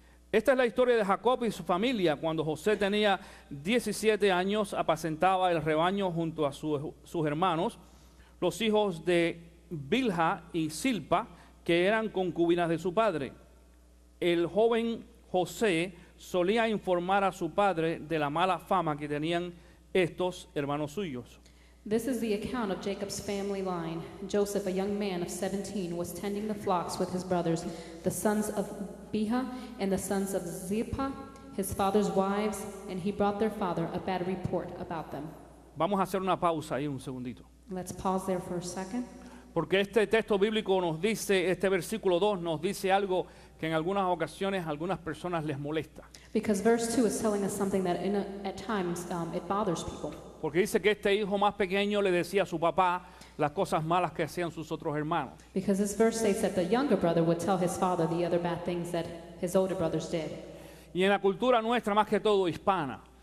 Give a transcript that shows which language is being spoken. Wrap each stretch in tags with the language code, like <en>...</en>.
<es>Esta es la historia de Jacob y su familia. Cuando José tenía 17 años, apacentaba el rebaño junto a sus hermanos, los hijos de Bilha y Silpa, que eran concubinas de su padre. El joven José solía informar a su padre de la mala fama que tenían estos hermanos suyos.</es> <en>This is the account of Jacob's family line. Joseph, a young man of 17, was tending the flocks with his brothers, the sons of Bilhah and the sons of Zilpah, his father's wives, and he brought their father a bad report about them.</en> <es>Vamos a hacer una pausa ahí un segundito.</es> <en>Let's pause there for a second.</en> <es>Porque este texto bíblico nos dice, este versículo 2 nos dice algo que en algunas ocasiones a algunas personas les molesta.</es> <en>Because verse 2 is telling us something that at times it bothers people.</en> <es>Porque dice que este hijo más pequeño le decía a su papá las cosas malas que hacían sus otros hermanos.</es> <en>Because this verse states that the younger brother would tell his father the other bad things that his older brothers did.</en> <es>Y en la cultura nuestra, más que todo hispana,</es>